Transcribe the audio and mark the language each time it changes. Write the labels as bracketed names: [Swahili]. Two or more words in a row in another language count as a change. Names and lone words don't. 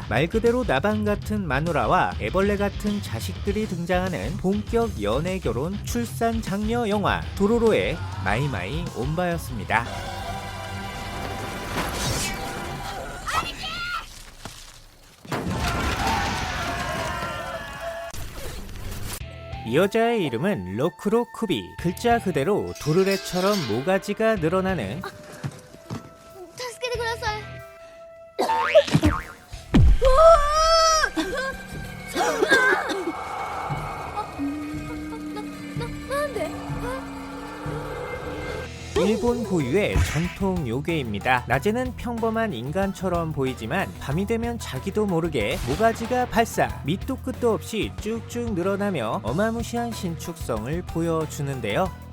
[Korean] 말 그대로 나방 같은 마누라와 애벌레 같은 자식들이 등장하는 본격 연애 결혼 출산 장려 영화 도로로의 마이마이 온바였습니다. 이 여자의 이름은 로크로 쿠비. 글자 그대로 도르래처럼 모가지가 늘어나는 [Japanese] 助けてください。なんで？ [Korean] 일본 고유의 전통 요괴입니다. 낮에는 평범한 인간처럼 보이지만 밤이 되면 자기도 모르게 모가지가 발사, 밑도 끝도 없이 쭉쭉 늘어나며 어마무시한 신축성을 보여주는데요.